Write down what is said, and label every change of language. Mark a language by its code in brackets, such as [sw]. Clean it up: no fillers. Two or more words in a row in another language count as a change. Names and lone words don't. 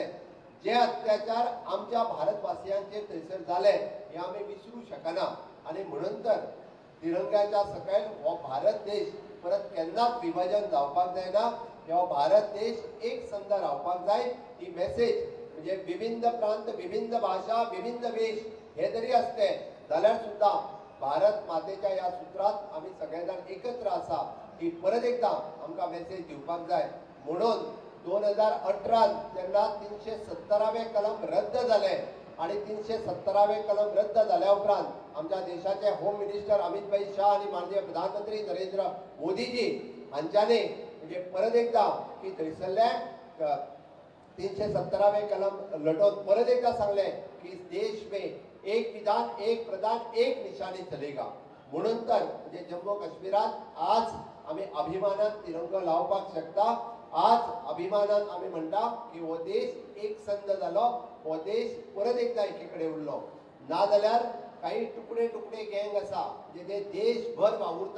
[kok] जे अत्याचार आमच्या भारतवासियांचेर थंयसर जाले हे आमी विसरूं शकना. आणि म्हणून तर तिरंगाच्या सकयल हो भारत देश परत केन्नाच विभाजन जावपाक जायना. हो भारत देश एक संद रावपाक जाय. ही मेसेज म्हणजे विभिन्न प्रांत विभिन्न भाषा विभिन्न वेश हे जरी असते जाल्यार सुद्धा भारत मातेच्या या सूत्रात आम्ही सगळे जाण एकत्र आसा ही परत एकदा आमकां मेसेज दिवपाक जाय. म्हणून 2018 जेन्ना 317वे कलम रद्द जाले आणि 317वे कलम रद्द जाल्या उपरांत आमच्या देशाचे [en] home minister [kok] अमित भाई शाह आणि माननीय प्रधानमंत्री नरेंद्र मोदीजी हांच्यानी म्हणजे परत एकदा की थंयसरले 317वे कलम लटोवन परत एकदा सांगले की [hi] देश में एक विधान एक प्रधान एक निशानी चलेगा. [kok] म्हणून तर म्हणजे जम्मू काश्मीरात आज आम्ही अभिमानात तिरंगो लावपाक शकता. आज अभिमानात आम्ही म्हणटा की हो देश एक संद जालो. हो देश परत एकदा एकीकडे उरलो. ना जाल्यार काही तुकडे तुकडे गँग आसा जे ते देशभर वावुरता.